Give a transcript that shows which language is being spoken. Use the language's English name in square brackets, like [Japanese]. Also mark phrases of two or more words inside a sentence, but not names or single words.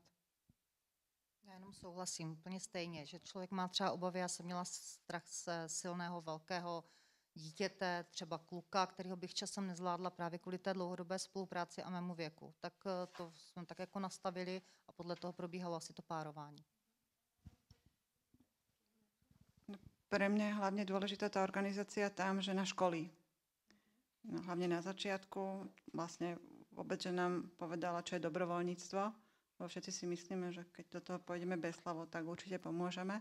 [Czech] Já jenom souhlasím úplně stejně, že člověk má třeba obavy, já jsem měla strach z silného, velkého dítěte, třeba kluka, kterého bych časem nezvládla právě kvůli té dlouhodobé spolupráci a mému věku. Tak to jsme tak jako nastavili a podle toho probíhalo asi to párování. [Slovak] Pre mňa je hlavne dôležitá tá organizácia tam, že na školy. No, hlavne na začiatku, vlastne vôbec, že nám povedala, čo je dobrovoľníctvo. Bo všetci si myslíme, že keď do toho pôjdeme bezhlavo, tak určite pomôžeme.